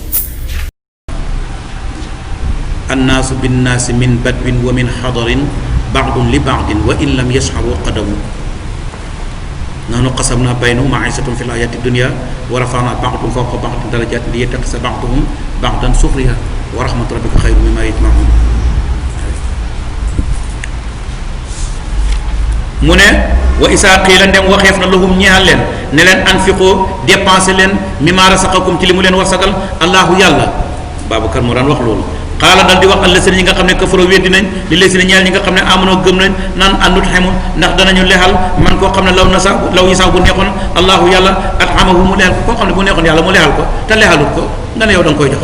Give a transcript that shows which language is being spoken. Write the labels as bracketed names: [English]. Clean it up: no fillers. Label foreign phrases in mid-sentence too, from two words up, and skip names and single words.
[Arabic] الناس بالناس من بدو ومن حضر بعض لبعض وإن لم يشعروا قدم. نحن قسمنا بينهم معيشتهم في الحياة الدنيا ورفعنا بعضهم فوق بعض درجات ليتخذ بعضهم بعضا سخريا ورحمة ربك خير مما يجمعون. [Wolof] mu ne [Arabic] وإذا قيل [Wolof] ndem waxeef na lahum ñeexal leen ne leen anfiqoo dépensé leen [Arabic] مما رزقكم [Wolof] ci li mu leen warsagal allahu yàlla. Babacar moo daan wax loolu. xaala dal di wax allazina ñi nga xam ne kafaroo weddi nañ li lazina ñeel ñi nga xam ne amanoo gëm nañ naan andut xemu ndax danañu lexal man koo xam ne law yi sax bu neexoon allahu yàlla at'amahu mu lexal ko koo xam ne bu neexoon yàlla mu lexal ko te lexalut ko nga ne yow da nga koy jox.